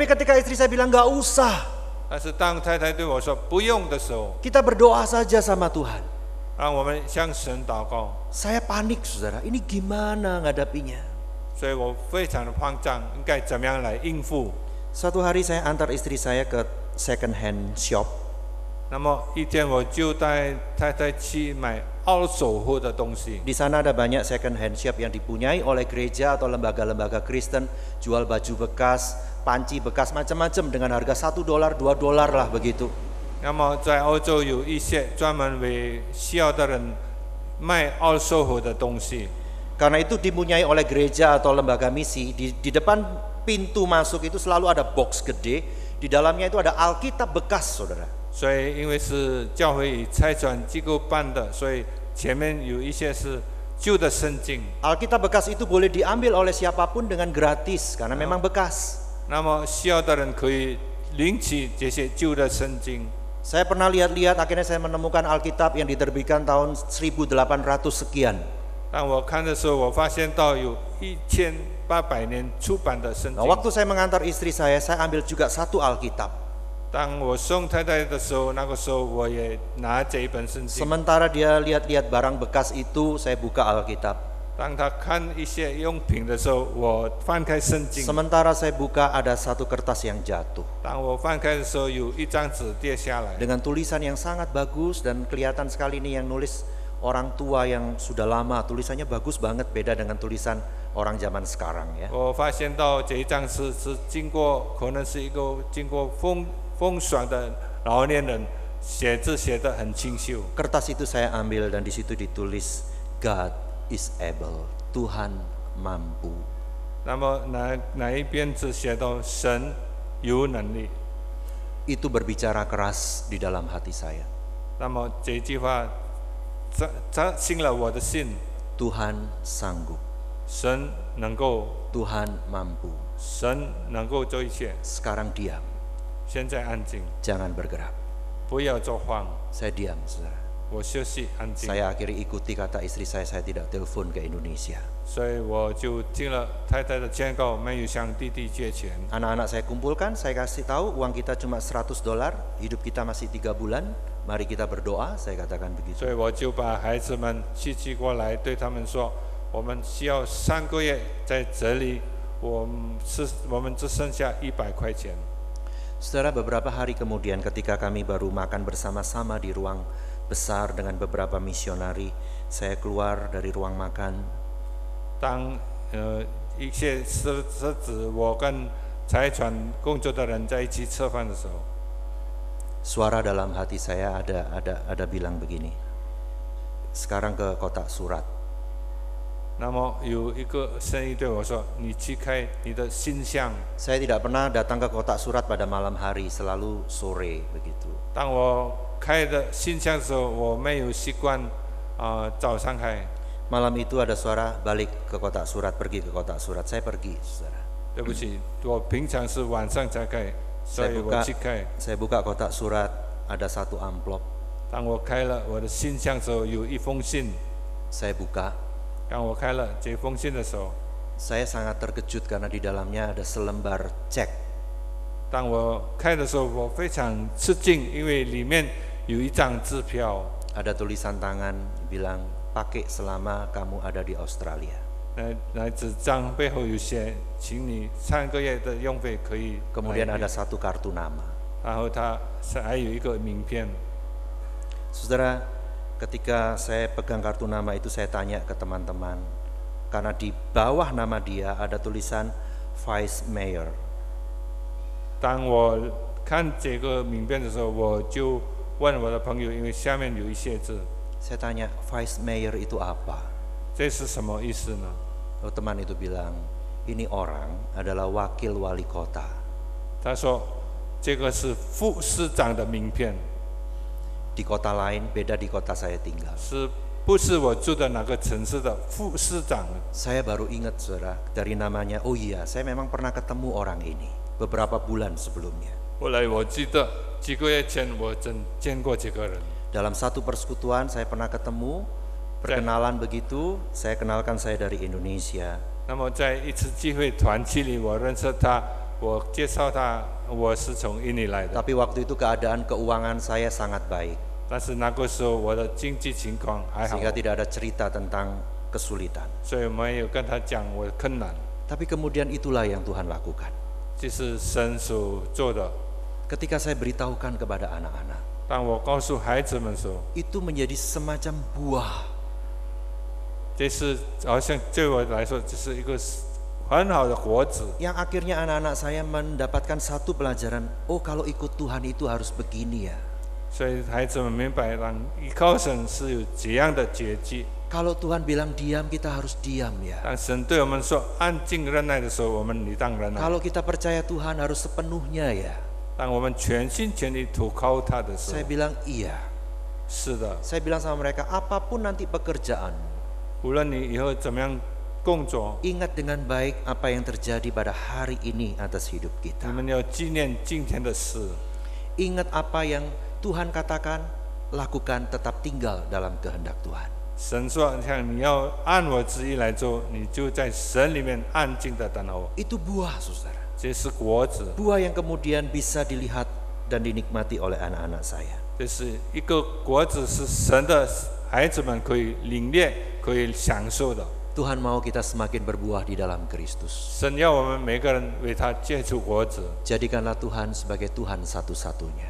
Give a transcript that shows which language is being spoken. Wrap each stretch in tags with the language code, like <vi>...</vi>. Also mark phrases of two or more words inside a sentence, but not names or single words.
<id>Tapi ketika istri saya bilang nggak usah,</id> <zh>但是当太太对我说不用的时候，</zh> <id>kita berdoa saja sama Tuhan.</id> <zh>让我们向神祷告。</zh> <id>Saya panik, saudara. Ini gimana ngadapinya?</id> <zh>所以我非常的慌张，应该怎么样来应付？</zh> <id>Suatu hari saya antar istri saya ke</id> <en>second hand shop.</en> <zh>那么一天我就带太太去买二手货的东西。</zh> <id>Di sana ada banyak</id> <en>second hand shop</en> <id>yang dipunyai oleh gereja atau lembaga-lembaga Kristen, jual baju bekas, panci bekas, macam-macam dengan harga $1, $2 lah begitu.</id> <zh>那么在欧洲有一些专门为需要的人卖二手货的东西。</zh> <id>Karena itu dipunyai oleh gereja atau lembaga misi. Di depan pintu masuk itu selalu ada box gede. Di dalamnya itu ada Alkitab bekas, saudara.</id> <zh>所以因为是教会与差传机构办的，所以前面有一些是旧的圣经。</zh> <id>Alkitab bekas itu boleh diambil oleh siapapun dengan gratis karena memang bekas.</id> <zh>那么需要的人可以领取这些旧的圣经。</zh> <id>Saya pernah lihat-lihat, akhirnya saya menemukan Alkitab yang diterbitkan tahun 1800 sekian.</id> <zh>当我看的时候，我发现到有1800年出版的圣</zh> <id>Nah,</id> <zh>经。</zh> <id>waktu saya mengantar istri saya ambil juga 1 Alkitab.</id> <zh>当我送太太的时候，那个时候我也拿这一本圣经。</zh> <id>Sementara dia lihat-lihat barang bekas itu, saya buka Alkitab.</id> <zh>当他看一些用品的时候，我翻开圣经。</zh> <id>Sementara saya buka ada 1 kertas yang jatuh.</id> <zh>当我翻开的时候，有一张纸跌下来，</zh> <id>Dengan tulisan yang sangat bagus dan kelihatan sekali ini yang nulis orang tua yang sudah lama. Tulisannya bagus banget, beda dengan tulisan orang zaman sekarang ya.</id> <zh>我发现到这一张是经过，可能是一个经过风霜的老年人写字写得很清秀。</zh> <id>Kertas itu saya ambil dan di situ ditulis</id> <en>God is able,</en> <id>Tuhan mampu.</id> <zh>那么哪一边只写到神有能力？</zh> <id>Itu berbicara keras di dalam hati saya.</id> <zh>那么这句话扎进了我的心，</zh> <id>Tuhan sanggup,</id> <zh>神能够，</zh> <id>Tuhan mampu.</id> <zh>神能够做一切。</zh> <id>Sekarang diam,</id> <zh>现在安静，</zh> <id>jangan bergerak.</id> <zh>不要做慌，</zh> <id>Saya diam, saudara.</id> <zh>我休息安静。</zh> <id>Saya akhirnya ikuti kata istri saya tidak telepon ke Indonesia.</id> <zh>所以我就听了太太的劝告，没有向弟弟借钱。</zh> <id>Anak-anak saya kumpulkan, saya kasih tahu uang kita cuma $100, hidup kita masih 3 bulan, mari kita berdoa, saya katakan begitu.</id> <zh>所以我就把孩子们聚集过来，对他们说：我们需要3个月在这里，我们只剩下100块钱。</zh> <id>Saudara, beberapa hari kemudian ketika kami baru makan bersama-sama di ruang besar dengan beberapa misionari, saya keluar dari ruang makan.</id> <zh>当一些是指我跟财传工作的人在一起吃饭的时候，</zh> <id>Suara dalam hati saya ada bilang begini. Sekarang ke kotak surat.</id> <zh>那么有一个声音对我说：你去开你的信箱。</zh> <id>Saya tidak pernah datang ke kotak surat pada malam hari, selalu sore begitu.</id> <zh>当我开的信箱的时候，我没有习惯早上开。</zh> <id>Malam itu ada suara balik ke kotak surat, pergi ke kotak surat. Saya pergi, saudara.</id> <zh>对不起，我平常是晚上才开，所以我去开。</zh> <id>Saya buka kotak surat, ada satu amplop.</id> <zh>当我开了我的信箱的时候，有一封信。</zh> <id>Saya buka.</id> <zh>当我开了这封信的时候，</zh> <id>Saya sangat terkejut karena di dalamnya ada selembar cek.</id> <zh>当我开的时候，我非常吃惊，因为里面有一张支票。</zh> <id>Ada tulisan tangan bilang, pakai selama kamu ada di Australia.</id> <zh>那纸张背后有写，请你3个月的用费可以。</zh> <id>Kemudian ada satu kartu nama.</id> <zh>然后它还有一个名片。</zh> <id>Saudara, ketika saya pegang kartu nama itu saya tanya ke teman-teman, karena di bawah nama dia ada tulisan</id> <en>Vice Mayor.</en> <zh>当我看这个名片的时候，我就问我的朋友，因为下面有一些字，</zh> <id>Saya tanya,</id> <en>Vice Mayor</en> <id>itu apa?</id> <zh>这是什么意思呢？</zh> <id>Lalu teman itu bilang, ini orang adalah wakil wali kota.</id> <zh>他说这个是副市长的名片，</zh> <id>Di kota lain, beda di kota saya tinggal.</id> <zh>是不是我住的哪个城市的副市长？</zh> <id>Saya baru ingat, saudara, dari namanya. Oh iya, saya memang pernah ketemu orang ini beberapa bulan sebelumnya.</id> <zh>后来我记得几个月前我真见过这个人。</zh> <id>Dalam satu persekutuan saya pernah ketemu, perkenalan begitu, saya kenalkan saya dari Indonesia.</id> <zh>那么在一次聚会团契里，我认识他，我介绍他，我是从印尼来的。</zh> <id>Tapi waktu itu keadaan keuangan saya sangat baik,</id> <zh>但是那个时候我的经济情况还好，</zh> <id>sehingga tidak ada cerita tentang kesulitan.</id> <zh>所以我没有跟他讲我的困难。</zh> <id>Tapi kemudian itulah yang Tuhan lakukan.</id> <zh>这是神所做的。</zh> <id>Ketika saya beritahukan kepada anak-anak,</id> <zh>当我告诉孩子们说，</zh> <id>itu menjadi semacam buah.</id> <zh>这是好像对我来说，这是一个很好的果子。</zh> <id>Yang akhirnya anak-anak saya mendapatkan satu pelajaran, oh kalau ikut Tuhan itu harus begini ya.</id> <zh>所以孩子们明白，让依靠神是有这样的结局。</zh> <id>Kalau Tuhan bilang diam, kita harus diam ya.</id> <zh>当神对我们说安静忍耐的时候，我们理当忍耐。</zh> <id>Kalau kita percaya Tuhan harus sepenuhnya ya.</id> <zh>当我们全心全意投靠他的时候</zh> <id>Saya，bilang iya.</id> <zh>是的，</zh> <id>Saya bilang sama mereka, apapun nanti pekerjaanmu,</id> <zh>无论你以后怎么样工作，</zh> <id>ingat dengan baik apa yang terjadi pada hari ini atas hidup</id> <zh>你</zh> <id>kita.</id> <zh>们要纪念今天的事。</zh> <id>Ingat apa yang Tuhan katakan, lakukan, tetap tinggal dalam kehendak Tuhan.</id> <zh>神说：“像你要按我旨意来做，你就在神里面安静的等候。</zh> <id>Itu buah, saudara.</id> <zh>这是果子，</zh> <id>Buah yang kemudian bisa dilihat dan dinikmati oleh anak-anak saya.</id> <zh>这是一个果子，是神的孩子们可以领略、可以享受的。</zh> <id>Tuhan mau kita semakin berbuah di dalam Kristus.</id> <zh>神要我们每个人为他结出果子，</zh> <id>Jadikanlah Tuhan sebagai Tuhan satu-satunya.</id>